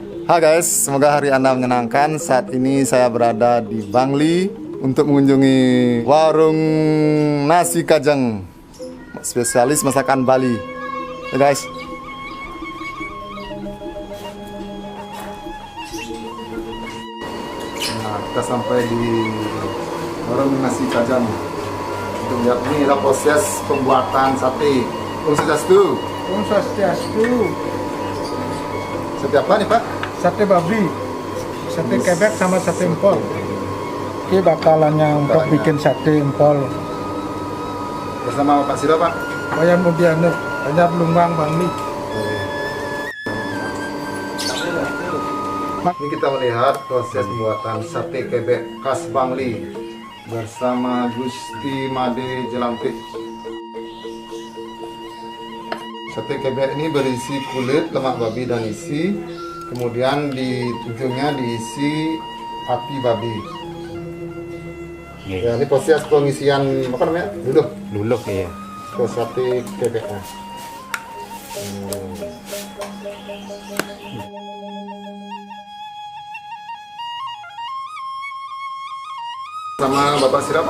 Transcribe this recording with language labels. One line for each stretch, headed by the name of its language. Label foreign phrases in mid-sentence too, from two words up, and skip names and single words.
Indonesian: Hai guys, semoga hari Anda menyenangkan. Saat ini saya berada di Bangli untuk mengunjungi warung nasi kajang, spesialis masakan Bali. Ya guys. Nah, kita sampai di warung nasi kajang. Untuk lihat ini adalah proses pembuatan sate. Om Swastiastu. Om Swastiastu. Sate apa nih Pak? Sate babi, sate kebek sama sate empol. Ini bakalannya untuk bikin sate empol. Bersama Pak Sida Pak. Wayan Mudiano, Banjar Lumbang, Bangli. Ini kita melihat proses pembuatan sate kebek khas Bangli bersama Gusti Made Jelampik. Sate kebek ini berisi kulit, lemak babi dan isi. Kemudian di ujungnya diisi hati babi. Ya, ini proses pengisian apa namanya? Luluh ya. Ke sate kebeknya. Sama Bapak siapa?